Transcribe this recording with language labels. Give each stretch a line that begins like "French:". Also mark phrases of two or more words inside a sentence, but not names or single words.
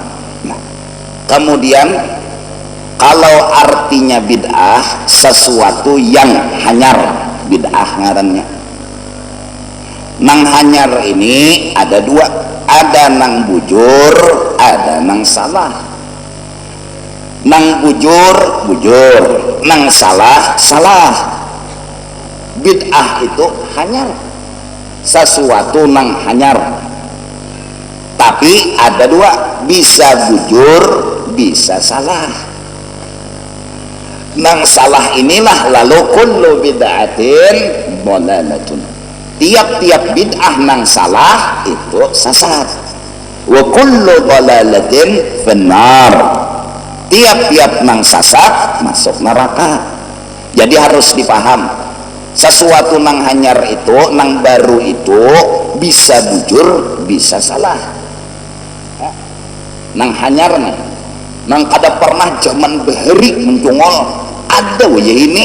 Indonesian: Nah, kemudian kalau artinya bid'ah sesuatu yang hanyar bid'ah
Banjar: ngarannya nang hanyar ini ada dua ada nang bujur ada nang salah nang bujur nang salah bid'ah itu hanyar sesuatu nang hanyar tapi ada dua bisa bujur bisa salah nang salah inilah lalu
Arabic: كل بدعة ضلالة
Banjar: tiap-tiap bid'ah nang salah itu sesat
Arabic: وكل ضلالة في النار
Banjar: tiap-tiap nang sasak masuk neraka. Jadi harus dipaham, sesuatu nang hanyar itu, nang baru itu bisa bujur, bisa salah. Nang hanyar nang kada pernah zaman beheri mencungol ada wajah ini.